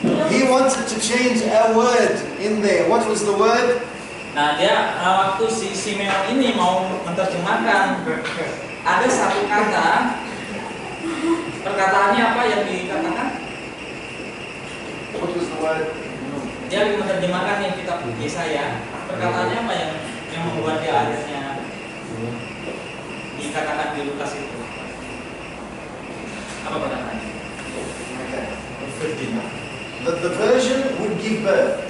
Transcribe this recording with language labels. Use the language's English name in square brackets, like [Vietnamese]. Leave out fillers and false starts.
[English] He wanted to change a word in there. What was the word? [Indonesian] Nah, dia waktu si Simeon ini mau menerjemahkan, ada satu kata, perkataannya apa yang dikatakan? [English] What was the word? [Indonesian] Dia lagi menerjemahkan yang kitab Yesaya. Perkataannya apa yang membuat dia akhirnya dikatakan di Lukas itu? Apa perkataannya? [English] Okay. The virgin would give birth.